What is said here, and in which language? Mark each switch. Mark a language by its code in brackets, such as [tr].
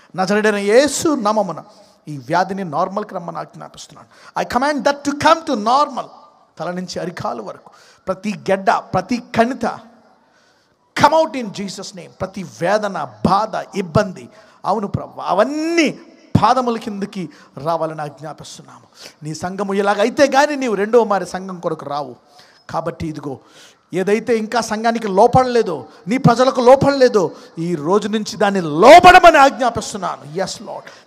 [te] నజరేయుడైన యేసు నామమున ఈ వ్యాధిని నార్మల్కి రమ్మని ఆజ్ఞాపిస్తున్నాను. [en] I command that to come to normal. [te] తల నుంచి అరికాలు వరకు ప్రతి గెడ్డ, ప్రతి కణిత [en] come out in Jesus name. [te] ప్రతి వేదన, బాధ, ఇబ్బంది, అవును ప్రభువా, అవన్నీ పాదముల కిందకి రావాలని ఆజ్ఞాపిస్తున్నాము. నీ సంఘము ఇలాగైతే కానీ నీవు రెండవ మారి సంఘం కొరకు రావు. కాబట్టి ఇదిగో ఏదైతే ఇంకా సంఘానికి లోపడలేదో, నీ ప్రజలకు లోపడలేదో, ఈ రోజు నుంచి దాన్ని లోపడమని ఆజ్ఞాపిస్తున్నాను. Yes lord.